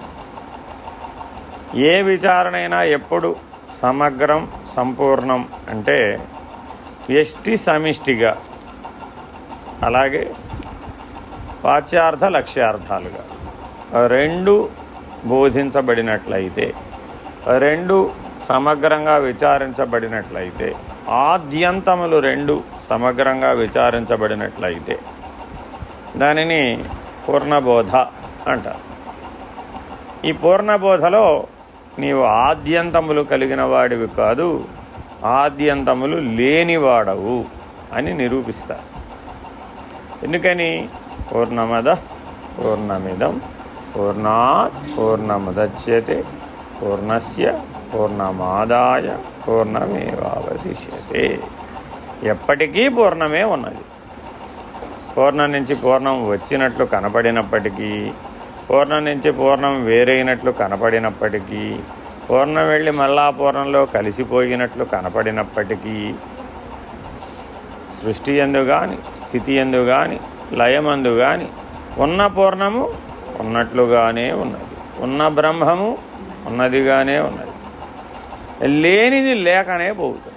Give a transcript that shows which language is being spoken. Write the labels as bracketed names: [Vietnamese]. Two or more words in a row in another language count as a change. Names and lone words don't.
[Telugu] ఏ విచారణ అయినా ఎప్పుడు సమగ్రం సంపూర్ణం అంటే వ్యష్టి సమిష్టిగా, అలాగే వాచ్యార్థ లక్ష్యార్థాలుగా రెండు బోధించబడినట్లయితే, రెండు సమగ్రంగా విచారించబడినట్లయితే, ఆద్యంతములు రెండు సమగ్రంగా విచారించబడినట్లయితే దానిని పూర్ణబోధ అంటారు. ఈ పూర్ణబోధలో నీవు ఆద్యంతములు కలిగిన వాడివి కాదు, ఆద్యంతములు లేనివాడవు అని నిరూపిస్తారు. ఎందుకని? [Sanskrit] పూర్ణమద పూర్ణమిదం పూర్ణాత్ పూర్ణముదచ్యతే పూర్ణస్య పూర్ణమాదాయ పూర్ణమేవావశిష్యతే. [Telugu] ఎప్పటికీ పూర్ణమే ఉన్నది. పూర్ణం నుంచి పూర్ణం వచ్చినట్లు కనపడినప్పటికీ పూర్ణం నుంచి పూర్ణం వేరైనట్లు కనపడినప్పటికీ, పూర్ణం వెళ్ళి మళ్ళా పూర్ణంలో కలిసిపోయినట్లు కనపడినప్పటికీ, సృష్టి యందు కానీ స్థితి యందు కానీ లయమందు కానీ ఉన్న పూర్ణము ఉన్నట్లుగానే ఉన్నది, ఉన్న బ్రహ్మము ఉన్నదిగానే ఉన్నది, లేనిది లేకనే పోతుంది.